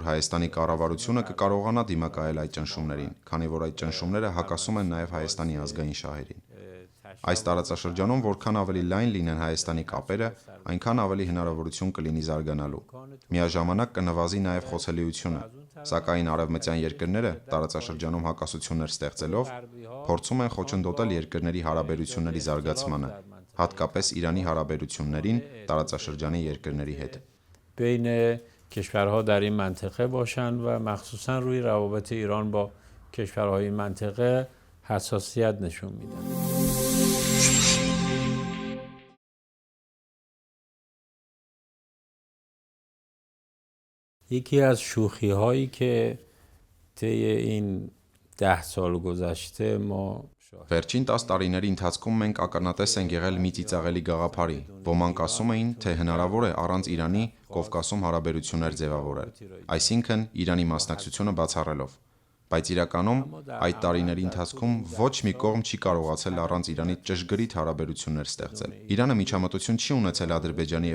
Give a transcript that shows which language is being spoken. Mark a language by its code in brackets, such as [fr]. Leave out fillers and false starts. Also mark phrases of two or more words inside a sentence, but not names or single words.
[hy] Հայաստանի կառավարությունը կկարողանա դիմակայել այդ ճնշումներին, քանի որ այդ ճնշումները հակասում են նաեւ Հայաստանի ազգային շահերին։ Այս տարածաշրջանում որքան ավելի լայն լինեն Հայաստանի կապերը, այնքան ավելի հնարավորություն կլինի զարգանալու։ Միաժամանակ կնվազի նաեւ խոցելիությունը, սակայն արևմտյան երկրները տարածաշրջանում հակասություններ ստեղծելով փորձում են խոչընդոտել երկրների հարաբերությունների զարգացմանը, հատկապես Իրանի հարաբերություններին տարածաշրջանի երկրների հետ։ [fa] بین کشورها در این منطقه باشند و مخصوصا روی روابط ایران با کشورهای این منطقه حساسیت نشون میدن. یکی از شوخی هایی که طی این 10 سال گذشته ما [hy] Վերջին 10 տարիների ընթացքում մենք ականատես ենք եղել մի ծիծաղելի գաղափարի։ Ոմանք ասում էին, թե հնարավոր է առանց Իրանի Կովկասում հարաբերություններ ձևավորել, այսինքն Իրանի մասնակցությունը բացառելով։ Բայց իրականում այդ տարիների ընթացքում ոչ մի կողմ չի կարողացել առանց Իրանի ճշգրիտ հարաբերություններ ստեղծել։ Իրանը միջամտություն չի ունեցել Ադրբեջանի